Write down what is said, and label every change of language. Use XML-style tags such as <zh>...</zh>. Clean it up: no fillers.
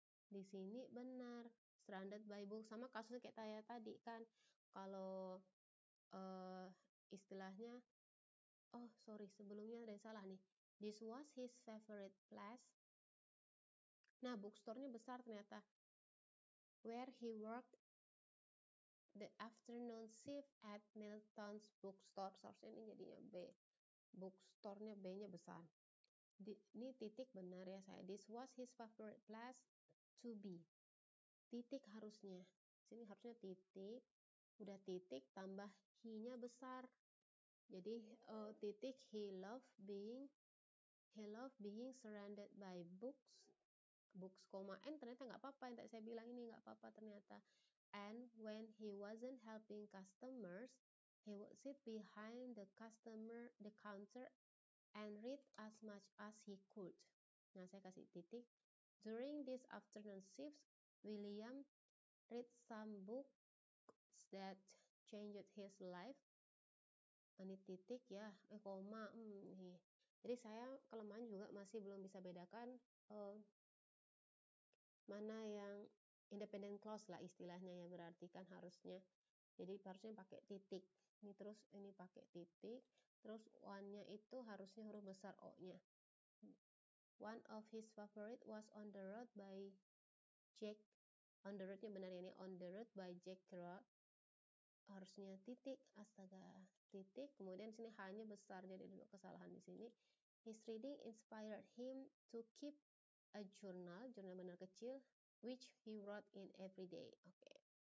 <id>Di sini benar,</id> <en>stranded by book.</en> <id>Sama kasusnya kayak saya tadi kan. Kalau istilahnya, oh sorry, sebelumnya ada yang salah nih.</id> <en>This was his favorite place.</en> <id>Nah, bookstore-nya besar ternyata.</id> <en>Where he worked the afternoon shift at Milton's bookstore.</en> <id>Seharusnya ini jadinya B. Bookstore-nya B-nya besar. Ini titik benar ya saya.</id> <en>This was his favorite place to be.</en> <id>Titik harusnya. Sini harusnya titik. Udah titik tambah he-nya besar. Jadi titik</id> <en>he loved being surrounded by books,</en> <id>n ternyata nggak apa-apa, yang tadi saya bilang ini nggak apa-apa ternyata.</id> <en>And when he wasn't helping customers, he would sit behind the counter and read as much as he could.</en> <id>Nah, saya kasih titik.</id> <en>During this afternoon shifts, William read some books that changed his life.</en> <id>Ini titik ya, koma, nih. Jadi saya kelemahan juga masih belum bisa bedakan mana yang independent clause lah istilahnya ya, berarti kan harusnya. Jadi harusnya pakai titik. Ini terus ini pakai titik, terus one-nya itu harusnya huruf besar O-nya.</id> <en>One of his favorite was On the Road by Jack.</en> <id>On the Road-nya benar ya, ini On the Road by Jack Kerouac. Harusnya titik, astaga, titik, kemudian sini H-nya besar, jadi ada kesalahan di sini.</id> <en>His reading inspired him to keep a jurnal</en> <id>benar kecil,</id> <en>which he wrote in every day. Oke.</en>